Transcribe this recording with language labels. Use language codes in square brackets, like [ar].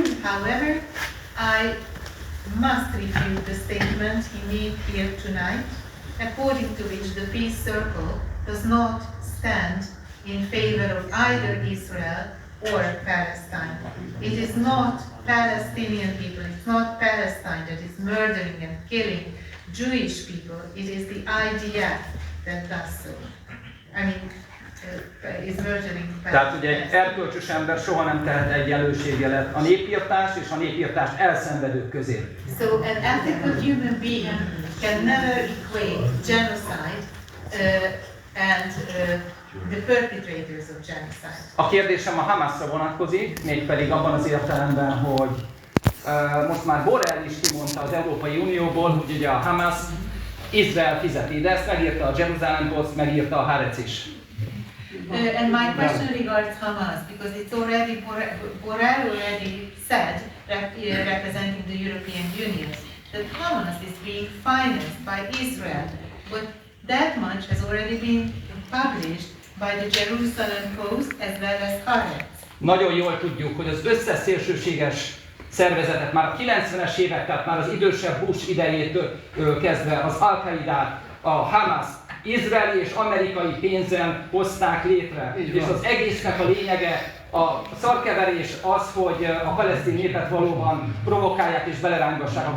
[en] However, I must refute the statement he made here tonight, according to which the Free Circle does not stand in favor of either Israel or Palestine. It is not Palestinian people, it's not Palestine that is murdering and killing Jewish people, it is the IDF that does so. I mean, is murdering Palestine. [hu] Tehát ugye egy erkölcsös ember soha nem tehet egyenlőségjelet a népirtás és a népirtást elszenvedők közé. [en] So an ethical human being can never equate genocide and the perpetrators of genocide. [hu] A kérdésem a Hamasra vonatkozik, mégpedig abban az értelemben, hogy most már Borrell is kimondta az Európai Unióból, hogy ugye a Hamas Izrael fizeti, de ezt megírta a Jerusalem Post, megírta a Haaretz is. [en] And my question regards Hamas, because it's already, Borrell already said, representing the European Union, that Hamas is being financed by Israel. But that much has already been published by the Jerusalem Post as well as Haaretz. [hu] Nagyon jól tudjuk, hogy az összes szélsőséges szervezetek már a 90-es évek, tehát már az idősebb Bush idejétől kezdve az Al-Qaidát, a Hamas izraeli és amerikai pénzen hozták létre. És az egésznek a lényege, a szarkeverés az, hogy a palesztin népet valóban provokálják és belerángassák.